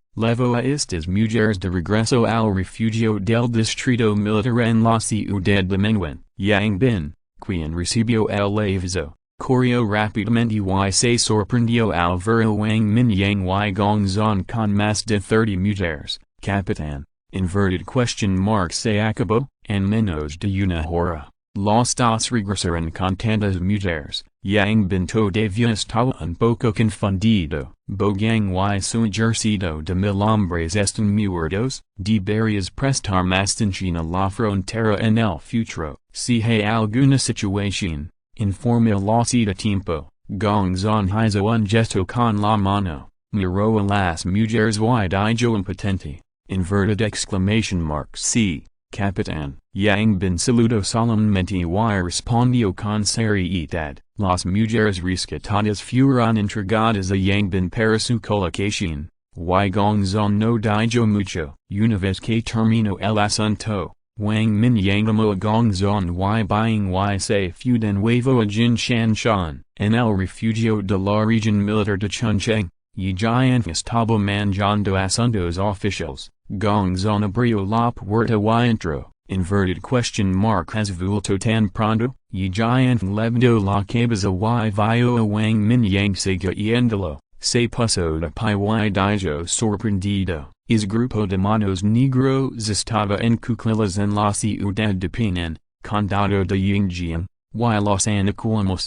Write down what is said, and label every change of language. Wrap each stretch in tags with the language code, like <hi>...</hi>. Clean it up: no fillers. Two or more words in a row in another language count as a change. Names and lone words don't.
<es>Llevó a estas mujeres de regreso al refugio del distrito militar en la ciudad de Menwen. Yang Bin, quien recibió el aviso, corrió rápidamente y se sorprendió al ver a Wang Mingyang y Gongzon con más de 30 mujeres. Capitán,</es> <en>inverted question mark</en> <es>se acabó, en menos de una hora. Los 2 regresaron con tantas mujeres. Yang Bin todavía estaba un poco confundido. Bogang y su ejército de 1000 hombres están muertos. Deberías prestar más atención a la frontera en el futuro. Si hay alguna situación, infórmelos a tiempo. Gongzon hizo un gesto con la mano, miró a las mujeres y dijo impotente.</es> <en>Inverted exclamation mark sí, capitán.</en> <es>Yang Bin saludó solemnemente y respondió con seriedad. Las mujeres rescatadas fueron entregadas a Yang Bin para su colocación. Y Gongzon no dijo mucho. Una vez que terminó el asunto, Wang Mingyang llamó a Gongzon y Buying y se fue de nuevo a Jin Shan Shan, en el refugio de la región militar de Chuncheng. Y Jian estaba manejando asuntos oficiales. Gongzon abrió la puerta y entró.</es> <en>Inverted question mark</en> <es>has vuelto tan pronto. Y Jian levantó la cabeza y vio a Wang Mingyang siguiéndolo. Se puso de pie y dijo sorprendido. El grupo de manos negros estaba en cuclillas en la ciudad de Penang, condado de Yingjiang, y los anacuamos.</es>